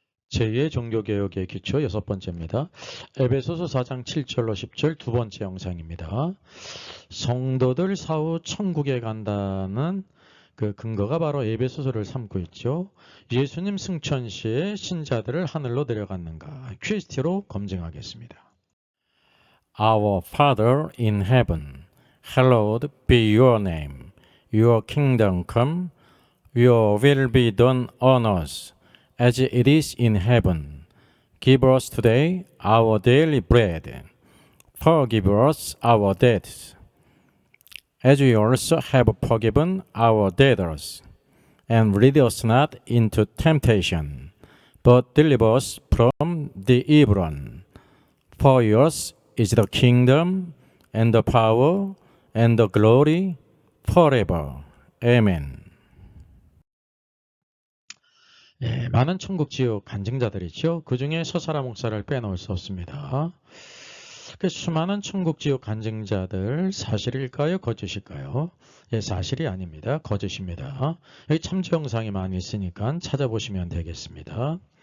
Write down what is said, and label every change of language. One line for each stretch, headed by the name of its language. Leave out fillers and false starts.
Korean: 제2의 종교개혁의 기초 6번째입니다. 에베소서 4장 7절로 10절 두 번째 영상입니다. 성도들 사후 천국에 간다는 그 근거가 바로 에베소서를 삼고 있죠. 예수님 승천 시에 신자들을 하늘로 내려갔는가 퀴즈티로 검증하겠습니다.
English: Our Father in heaven, hallowed be your name. Your kingdom come, your will be done on earth as it is in heaven. Give us today our daily bread. Forgive us our debts, as we also have forgiven our debtors. And lead us not into temptation, but deliver us from the evil one. For yours is the kingdom, and the power, and the glory, forever. Amen.
Korean: 예, 많은 천국 지옥 간증자들이 있죠. 그 중에 서사라 목사를 빼놓을 수 없습니다. 그 수많은 천국 지옥 간증자들 사실일까요? 거짓일까요? 예, 사실이 아닙니다. 거짓입니다. 여기 참조 영상이 많이 있으니까 찾아보시면 되겠습니다.